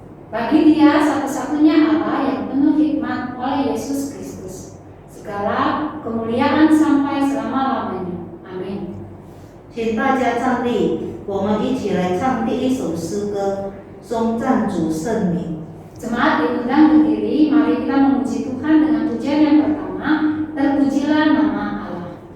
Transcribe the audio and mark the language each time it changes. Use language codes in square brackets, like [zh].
[id] Bagi Dia satu-satunya Allah yang penuh hikmat oleh Yesus Kristus, segala kemuliaan sampai selama-lamanya. Amin. [zh] 请大家站立，我们一起来唱第一首诗歌《颂赞主圣名》。 [id] Jemaat diundang berdiri, mari kita memuji Tuhan dengan pujian yang pertama, terpujilah nama Allah.